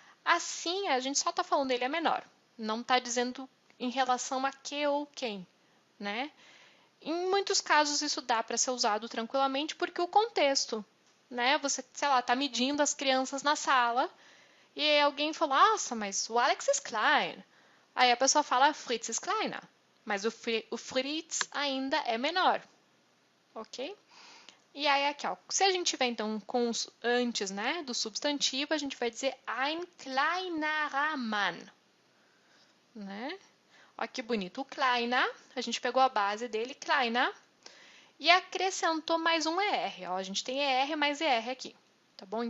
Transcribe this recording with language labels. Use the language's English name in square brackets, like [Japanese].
[Portuguese] Assim, a gente só está falando ele é menor, não está dizendo em relação a que ou quem, né? Em muitos casos isso dá para ser usado tranquilamente porque o contexto né? Você, sei lá, tá medindo as crianças na sala e aí alguém fala, nossa, mas o Alex [German] ist klein. [Portuguese] Aí a pessoa fala, [German] Fritz ist kleiner. [Portuguese] Mas o Fritz ainda é menor, ok? E aí aqui, ó, se a gente tiver então com antes, né, do substantivo, a gente vai dizer [German] ein kleinerer Mann, [Portuguese] né? Olha que bonito. O kleiner, a gente pegou a base dele, kleiner, e acrescentou mais um ER. Ó, a gente tem ER mais ER aqui, tá bom?